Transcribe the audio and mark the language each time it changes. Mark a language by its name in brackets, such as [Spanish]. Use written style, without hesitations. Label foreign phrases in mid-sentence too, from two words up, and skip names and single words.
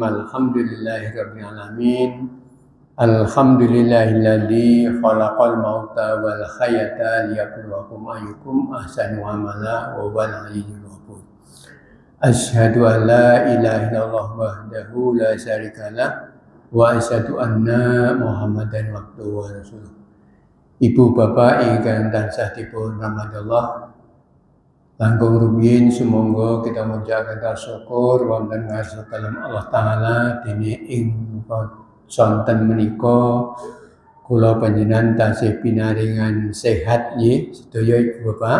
[Arabic] الحمد لله رب العالمين. الحمد لله الذي خلق الموت والحياة ليبلوكم أيكم أحسن عملا وهو العلي الغفور. أشهد أن لا إله إلا الله وحده لا شريك له وأشهد أن محمدا عبده ورسوله. [Javanese] Ibu bapak ingkang tansah dipun rahmatillah, langkung rumiyin sumangga kita munjahaken syukur wonten ngarsa dalem Allah taala dene ing sonten menika kula panjenengan tasih pinaringan sehat nggih sedaya ibu bapak.